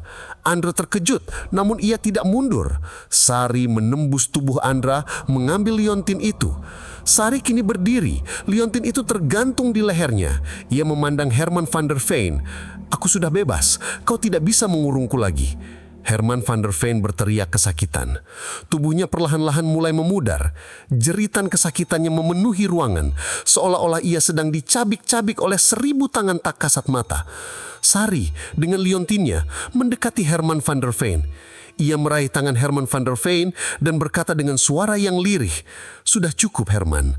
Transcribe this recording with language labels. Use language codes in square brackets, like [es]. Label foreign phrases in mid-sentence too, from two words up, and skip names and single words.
[id] Andra terkejut, namun ia tidak mundur. Sari menembus tubuh Andra, mengambil liontin itu. Sari kini berdiri. Liontin itu tergantung di lehernya. Ia memandang Herman van der Veen. "Aku sudah bebas. Kau tidak bisa mengurungku lagi." Herman van der Veen berteriak kesakitan. Tubuhnya perlahan-lahan mulai memudar. Jeritan kesakitannya memenuhi ruangan, seolah-olah ia sedang dicabik-cabik oleh 1000 tangan tak kasat mata. Sari dengan liontinnya mendekati Herman van der Veen. Ia meraih tangan Herman van der Veen dan berkata dengan suara yang lirih, "Sudah cukup, Herman.